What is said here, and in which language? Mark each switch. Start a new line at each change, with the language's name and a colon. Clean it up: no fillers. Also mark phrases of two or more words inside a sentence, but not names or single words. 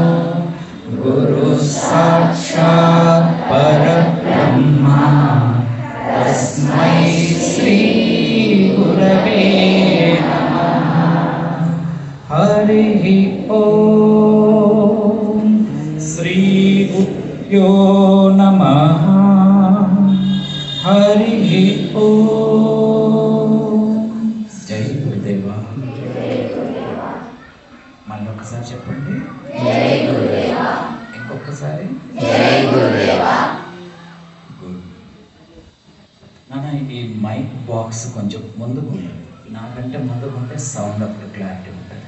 Sanskrit: गुरुसाक्षात् परब्रह्मा तस्मै श्री गुरवे नमः. हरिः ओम श्री गुरुभ्यो नमः. हरि ओम.
Telugu: జై గురుదేవా. మళ్ళీ ఒకసారి చెప్పండి. జై గురుదేవా. ఇంకొకసారి జై గురుదేవా. గుడ్. నాన్న ఈ
English: mike box
Telugu: కొంచెం ముందుకు, నాకంటే ముందుకు ఉంటే సౌండ్ అప్పుడు క్లారిటీ ఉంటుంది.